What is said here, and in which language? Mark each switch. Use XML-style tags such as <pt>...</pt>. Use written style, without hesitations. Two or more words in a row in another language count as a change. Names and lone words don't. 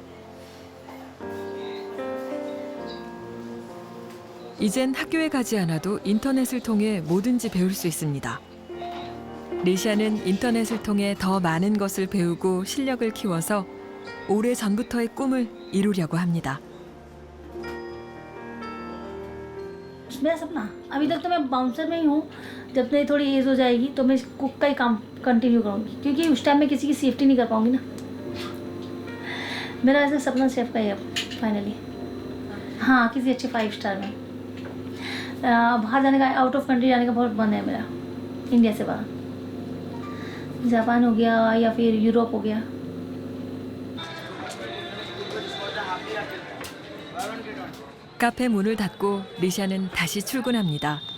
<ko>이젠 학교에 가지 않아도 인터넷을 통해 뭐든지 배울 수 있습니다. 리샤는 인터넷을 통해 더 많은 것을 배우고 실력을 키워서 오래전부터의 꿈을 이루려고 합니다.</ko> <hi>मेरा सपना अभी तक तो मैं बाउंसर में ही हूँ। जब मेरी थोड़ी एज हो जाएगी तो मैं कुक का ही काम कंटिन्यू करूँगी, क्योंकि उस टाइम मैं किसी की सेफ्टी नहीं कर पाऊँगी ना। मेरा ऐसा सपना शेफ का ही है फाइनली। हाँ, किसी अच्छे 5 स्टार में। बाहर जाने का,</hi> <en>out of country</en> <hi>जाने का बहुत मन है मेरा, इंडिया से बाहर। जापान हो गया या फिर यूरोप हो गया।</hi> <ko>카페 문을 닫고 리샤는 다시 출근합니다.</ko>